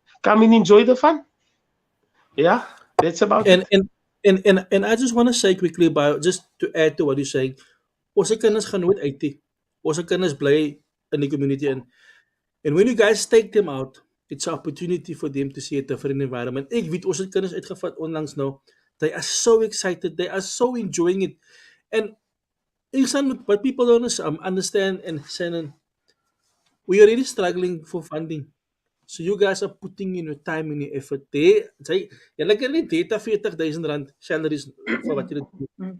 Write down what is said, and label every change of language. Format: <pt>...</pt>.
<en>Come and enjoy the fun. Yeah, that's about it. And I just want to say quickly about, just to add to what you're saying,</en> <af>ons kinders gaan nooit uit nie. Ons kinders bly in die community in.</af> <en>And when you guys take them out, it's an opportunity for them to see a different environment.</en> <af>Ek weet ons kinders uitgevat onlangs nou.</af> <en>They are so excited. They are so enjoying it. And what people don't understand, and Shannon, we are really struggling for funding. So you guys are putting in your time and your effort there. You're like any data R40,000 salaries for what you do.</en>